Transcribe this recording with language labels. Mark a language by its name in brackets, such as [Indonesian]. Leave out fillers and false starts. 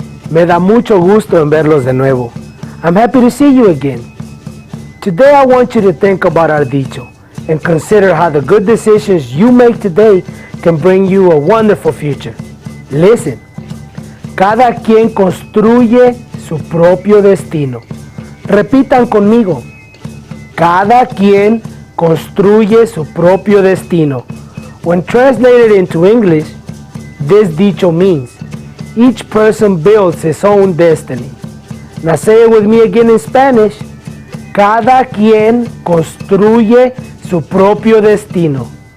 [Spanish] Me da mucho gusto en verlos de nuevo. [English] I'm happy to see you again. Today I want you to think about our dicho and consider how the good decisions you make today can bring you a wonderful future. Listen. [Spanish] Cada quien construye su propio destino. Repitan conmigo. Cada quien construye su propio destino. [English] When translated into English, this dicho means each person builds his own destiny. Now say it with me again in Spanish. [Spanish] Cada quien construye su propio destino.